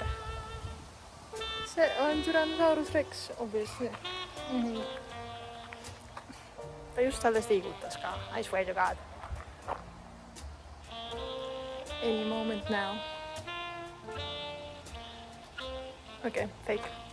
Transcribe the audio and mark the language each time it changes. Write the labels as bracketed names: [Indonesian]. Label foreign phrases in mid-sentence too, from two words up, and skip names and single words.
[Estonian] See on Tyrannosaurus Rex, obviously. Ta just alles liigutas ka, [English] I swear to God. Any moment now. [Estonian] Okei, fake.